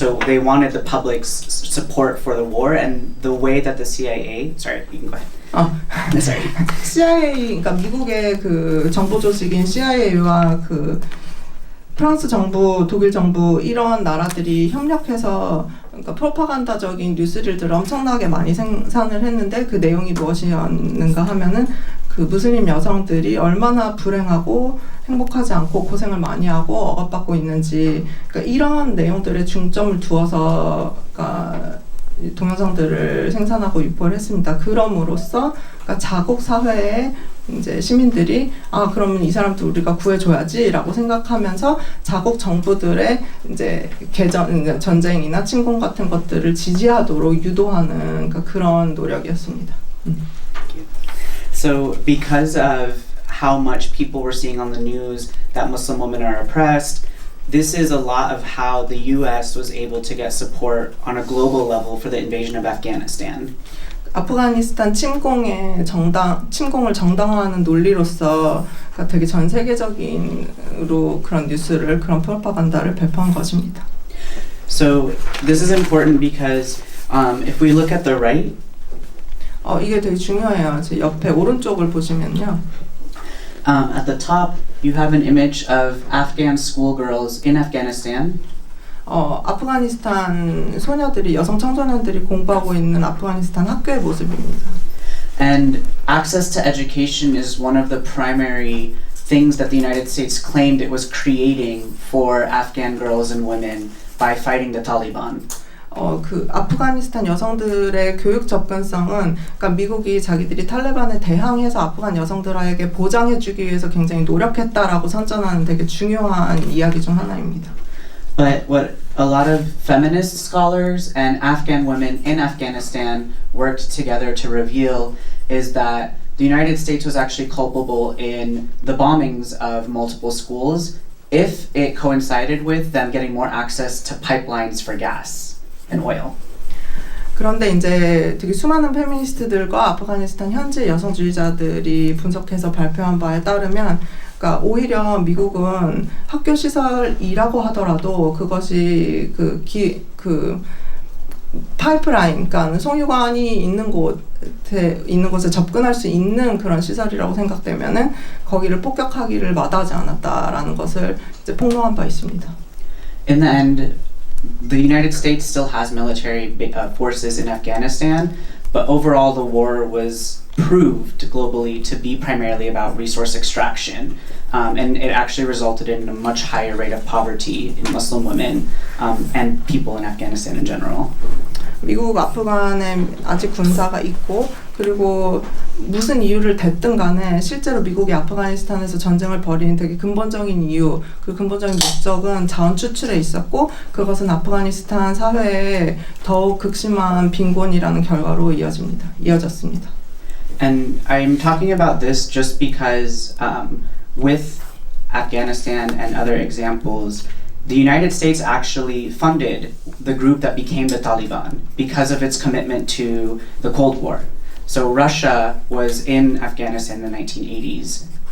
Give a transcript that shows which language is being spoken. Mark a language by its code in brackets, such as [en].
[en] So they wanted the public's support for the war, and the way that the CIA, sorry, you can go ahead. Sorry. [ko] CIA, 그러니까 미국의 그 정보 조직인 CIA와 그 프랑스 정부, 독일 정부 이런 나라들이 협력해서 그러니까 프로파간다적인 뉴스릴들을 엄청나게 많이 생산을 했는데 그 내용이 무엇이었는가 하면은 그 무슬림 여성들이 얼마나 불행하고 행복하지 않고 고생을 많이 하고 억압받고 있는지 그러니까 이런 내용들에 중점을 두어서 그러니까 동영상들을 생산하고 유포를 했습니다. 그럼으로써 그러니까 자국 사회에 이제 시민들이 아 그러면 이 사람들 우리가 구해줘야지라고 생각하면서 자국 정부들의 이제 전쟁이나 침공 같은 것들을 지지하도록 유도하는 그러니까 그런 노력이었습니다. [en] So because of how much people were seeing on the news that Muslim women are oppressed, this is a lot of how the U.S. was able to get support on a global level for the invasion of Afghanistan. [ko] 아프가니스탄 침공을 정당화하는 논리로서 그러니까 되게 전 세계적인으로 그런 뉴스를 그런 프로파간다를 배포한 것입니다. [en] So this is important because if we look at the right, [ko] 이게 되게 중요해요. 제 옆에 오른쪽을 보시면요. [en] at the top you have an image of Afghan schoolgirls in Afghanistan. [ko] 아프가니스탄 소녀들이 여성 청소년들이 공부하고 있는 아프가니스탄 학교의 모습입니다. [en] And access to education is one of the primary things that the United States claimed it was creating for Afghan girls and women by fighting the Taliban. [ko] 그 아프가니스탄 여성들의 교육 접근성은 그러니까 미국이 자기들이 탈레반에 대항해서 아프간 여성들에게 보장해주기 위해서 굉장히 노력했다라고 선전하는 되게 중요한 이야기 중 하나입니다. [en] But what a lot of feminist scholars and Afghan women in Afghanistan worked together to reveal is that the United States was actually culpable in the bombings of multiple schools if it coincided with them getting more access to pipelines for gas and oil. [ko] 그런데 이제 되게 수많은 페미니스트들과 아프가니스탄 현지 여성주의자들이 분석해서 발표한 바에 따르면 그러니까 오히려 미국은 학교 시설이라고 하더라도 그것이 그 파이프라인, 그러니까 송유관이 있는 곳에 접근할 수 있는 그런 시설이라고 생각되면은 거기를 폭격하기를 마다하지 않았다라는 것을 이제 폭로한 바 있습니다. [en] In the end, the United States still has military forces in Afghanistan, but overall the war was proved globally to be primarily about resource extraction, and it actually resulted in a much higher rate of poverty in Muslim women and people in Afghanistan in general. [ko] 미국 아프간에 아직 군사가 있고 그리고 무슨 이유를 댔든 간에 실제로 미국이 아프가니스탄에서 전쟁을 벌이는 되게 근본적인 이유 그 근본적인 목적은 자원 추출에 있었고 그것은 아프가니스탄 사회에 더욱 극심한 빈곤이라는 결과로 이어졌습니다. [en] And I'm talking about this just because with Afghanistan and other examples, the United States actually funded the group that became the Taliban because of its commitment to the Cold War. So Russia was in Afghanistan in the 1980s.